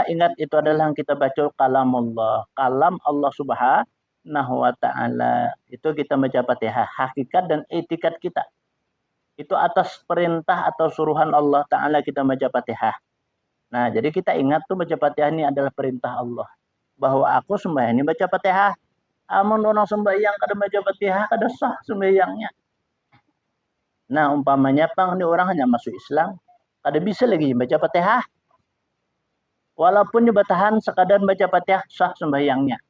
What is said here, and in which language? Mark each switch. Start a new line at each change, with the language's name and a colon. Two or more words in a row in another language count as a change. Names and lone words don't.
Indonesian: Ingat itu adalah yang kita baca kalam Allah. Kalam Allah
Arabic: سبحانه وتعالى.
Indonesian: Itu kita baca Fatihah. Hakikat dan etikat kita. Itu atas perintah atau suruhan Allah Ta'ala kita baca Fatihah. Nah, jadi kita ingat tuh baca Fatihah ini adalah perintah Allah.
Banjar: Bahwa aku sembahyang ini baca Fatihah. Amun orang sembahyang kada baca Fatihah, kada sah sembahyangnya. Nah, umpamanya pang ini orang hanya masuk Islam, kada bisa lagi baca Fatihah.
Indonesian: Walaupun dia bertahan sekadar baca Fatihah sah sembahyangnya.